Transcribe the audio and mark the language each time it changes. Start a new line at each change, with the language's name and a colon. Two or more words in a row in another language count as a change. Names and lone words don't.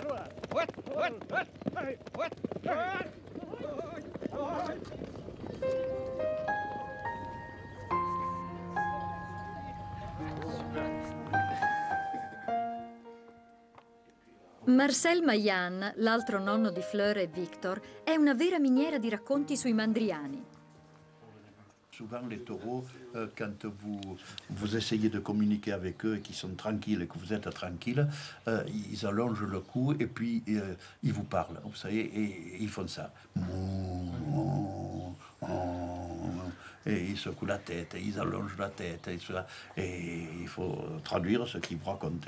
Italian: Marcel Maillan, l'altro nonno di Fleur e Victor, è una vera miniera di racconti sui mandriani.
French: Souvent, les taureaux, quand vous essayez de communiquer avec eux et qu'ils sont tranquilles et que vous êtes tranquille, ils allongent le cou et puis ils vous parlent. Vous savez, et ils font ça. Et ils secouent la tête, et ils allongent la tête, et il faut traduire ce qu'ils vous racontent.